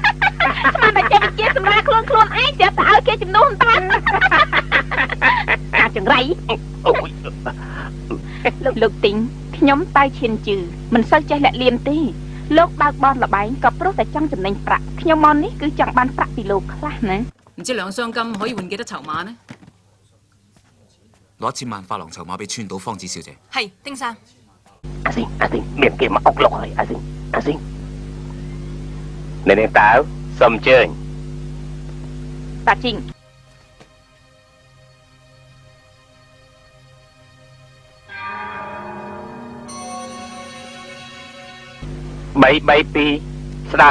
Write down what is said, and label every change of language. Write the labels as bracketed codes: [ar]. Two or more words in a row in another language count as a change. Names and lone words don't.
[km] ស្មានតែចេះវិជាសម្រាប់ខ្លួនឯងចេះតែឲ្យគេជំនួសតា ការច អូយ លោកទីងខ្ញុំតៅឈានជឺមិនសូវចេះលាក់លៀមទេលោកបើកបនលបែងក៏ព្រោះតែចង់ចំណេញប្រាក់ខ្ញុំមកនេះគឺចង់បានប្រាក់ពីលោកខ្លះណា [yue] 唔知兩箱金可以換幾多籌碼呢？攞1000萬法郎籌碼俾川島芳子小姐。係，丁生。 [km] អាស៊ីងមានគេមកអុកលុកហើយអាស៊ីងនេះតើសុំអញ្ជើញ តាជីង 332ស្ដើង